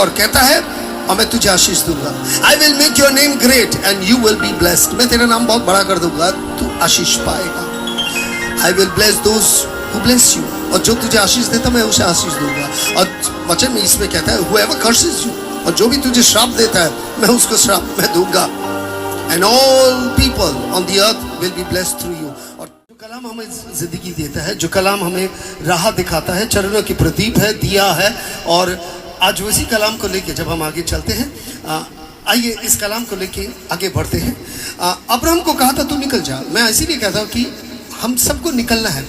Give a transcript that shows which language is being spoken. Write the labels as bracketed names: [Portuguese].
[Hindi] और कहता है और मैं तुझे आशीष दूंगा, [English] I will make your name great and you will be blessed. [Hindi] मैं तेरा नाम बहुत बड़ा कर दूंगा, तू आशीष पाएगा। [English] I will bless those who bless you, [Hindi] और जो तुझे आशीष देता मैं उसे आशीष दूंगा। और वचन में इसमें कहता है [English] whoever curses you, [Hindi] और जो भी तुझे श्राप देता है मैं उसको श्राप मैं दूंगा। [English] And all people on the earth will be blessed through you। [Hindi] और जो कलाम हमें जिंदगी देता है, जो कलाम हमें राह दिखाता है, चरणों की प्रदीप है, दिया है। और आज वैसी कलाम को लेके जब हम आगे चलते हैं, आइए इस कलाम को लेके आगे बढ़ते हैं। अब्राहम को कहा था तू निकल जा। मैं इसीलिए कहता हूँ कि हम सबको निकलना है।